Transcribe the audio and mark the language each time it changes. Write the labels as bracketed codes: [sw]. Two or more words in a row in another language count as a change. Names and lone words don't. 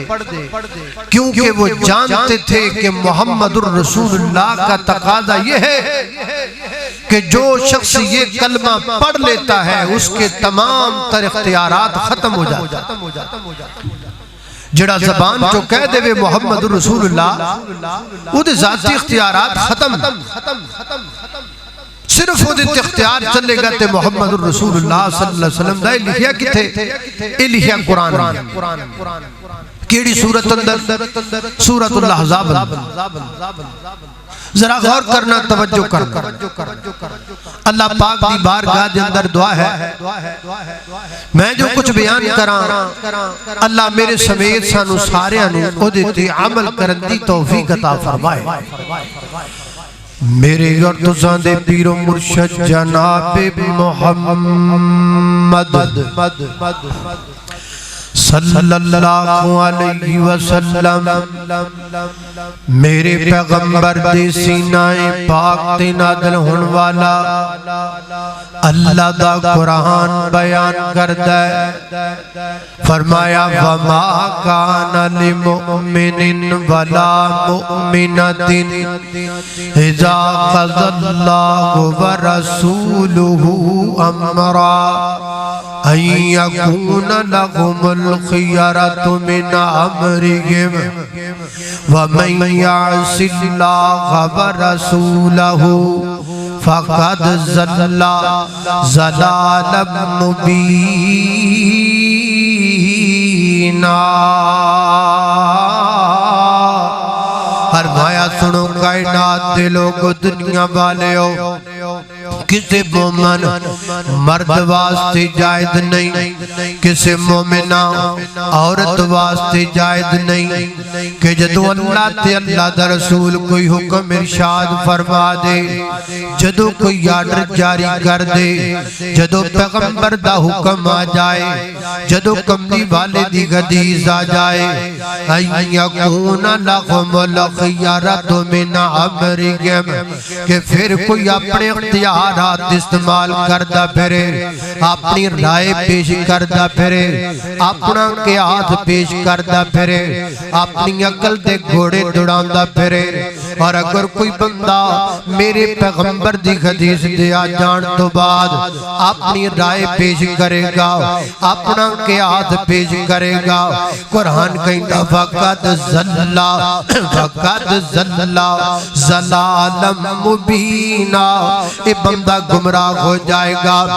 [ur] کیونکہ وہ جانتے تھے کہ محمد الرسول اللہ کا تقاضا یہ ہے کہ جو شخص یہ کلمہ پڑھ لیتا ہے اس کے تمام تر اختیارات ختم ہو جاتے۔ [pa] جڑا زبان جو کہہ دے وے محمد رسول اللہ، وہ دے ذاتی اختیارات ختم، صرف وہ دے اختیار چلے گا تے محمد رسول اللہ صلی اللہ علیہ وسلم دا لکھیا کتھے؟ یہ لکھیا قرآن کیڑی سورت اندر؟ سورت الاحزاب۔ ذرا غور کرنا، توجہ کرنا۔ اللہ پاک دی بارگاہ دے اندر دعا ہے، میں جو کچھ بیان کراں اللہ میرے سمیت سانو ساریاں نوں او دے تے عمل کرن دی توفیق عطا فرمائے۔ میرے اور تساں دے پیر و مرشد جناب محمد صلی اللہ علیہ وسلم، میرے پیغمبر دے سینہ پاک تے نازل ہون والا اللہ دا قرآن بیان کردا ہے، فرمایا وما [ar] کان لمؤمن ولا مؤمنۃ اذا قضى اللہ ورسولہ امرا ان یکون لهم الخيرة من أمرهم ومن يعص الله ورسوله فقد ضل ضلالا مبينا۔ [pa] فرمایا سنو کائنات دے لوگ دنیا والے ہو، کسی مومن مرد واسطے جائز نہیں، کسی مومنہ عورت واسطے جائز نہیں کہ جدو اللہ تے اللہ دا رسول کوئی حکم ارشاد فرما دے، جدو کوئی آرڈر جاری کر دے، جدو پیغمبر دا حکم آ جائے، جدو کملی والے دی حدیث آ جائے، [ar] ان یکون لهم الخیرۃ من امرہم، [pa] کہ پھر کوئی اپنے اختیارات استعمال کردہ پھرے، اپنی رائے پیش کردہ پھرے، اپنا قیاس پیش کردہ پھرے، اپنی عقل دے گھوڑے دوڑاندہ پھرے۔ اور اگر کوئی بندہ میرے پیغمبر دی حدیث دیا جان تو بعد اپنی رائے پیش کرے گا، اپنا قیاس پیش کرے گا، قرآن کہتا [ar] فقد ضل ضلالا مبینا، [pa] اے بندہ گمراہ ہو جائے گا۔